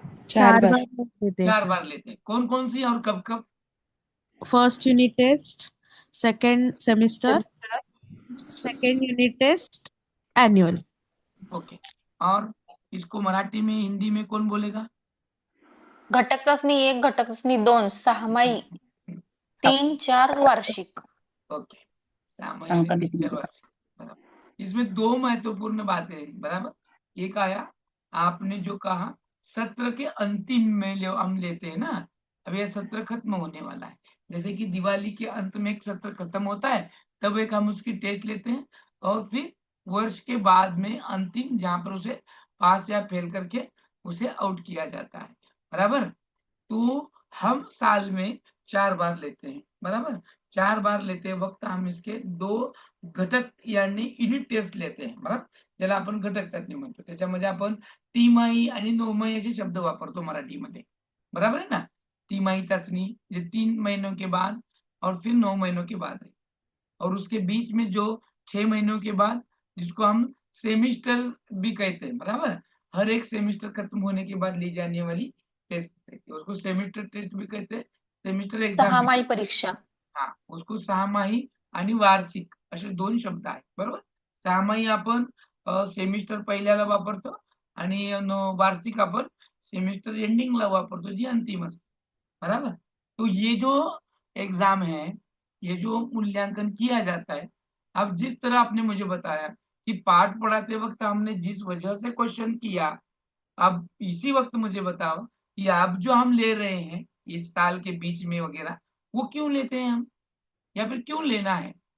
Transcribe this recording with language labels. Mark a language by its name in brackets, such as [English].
[Hindi] 4 4 बार। बार देते हैं 4 सर। बार लेते हैं। कौन कौन सी और कब कब? [English] First unit test, second semester, second unit test, annual. Okay. [Hindi] और इसको मराठी में हिंदी में कौन बोलेगा? [Marathi] घटक चाचणी 1, घटक चाचणी 2, सहामाही 3, 4 वार्षिक। ओके, सामायिक 3-4 वर्ष, बराबर। [Hindi] इसमें दो महत्वपूर्ण बातें हैं, बराबर? एक आया आपने जो कहा सत्र के अंतिम में हम लेते हैं ना, अब यह सत्र खत्म होने वाला है, जैसे कि दिवाली के अंत में एक सत्र खत्म होता है, तब एक हम उसकी टेस्ट लेते हैं, और फिर वर्ष के बाद में अंतिम जहां पर उसे पास या फेल करके उसे आउट किया जाता है, बराबर? तो हम साल में 4 बार लेते हैं, बराबर? 4 बार लेते वक्त हम इसके 2 घटक यानी युनिट टेस्ट लेते हैं, बरोबर? [Marathi] ज्याला आपण घटक चाचणी म्हणतो, त्याच्यामध्ये आपण तिमाही आणि नौमाही असे शब्द वापरतो मराठीमध्ये, [Hindi] बराबर है ना? [Marathi] तिमाही चाचणी जे [Hindi] 3 महीनों के बाद और फिर 9 महीनों के बाद है, और उसके बीच में जो 6 महीनों के बाद, जिसको हम सेमिस्टर भी कहते हैं, बराबर, हर एक सेमिस्टर खत्म होने के बाद ली जाने वाली टेस्ट रहती है, उसको सेमिस्टर टेस्ट भी कहते हैं, सेमिस्टर एग्जाम भी। [Marathi] सहामाही परीक्षा. हा, [Hindi] उसको [Marathi] सहामाही आणि वार्षिक असे 2 शब्द आहेत, बरोबर. सहामाही आपण सेमिस्टर पहिल्याला वापरतो आणि वार्षिक आपण सेमिस्टर एंडिंगला वापरतो, जी अंतिम असते, बराबर. [Hindi] तो ये जो एग्जाम है, ये जो मूल्यांकन किया जाता है, अब जिस तरह आपने मुझे बताया कि पाठ पढ़ाते वक्त हमने जिस वजह से क्वेश्चन किया, अब इसी वक्त मुझे बताओ कि अब जो हम ले रहे हैं इस साल के बीच में वगैरह, वो क्यों लेते हैं हम, या फिर क्यों लेना है?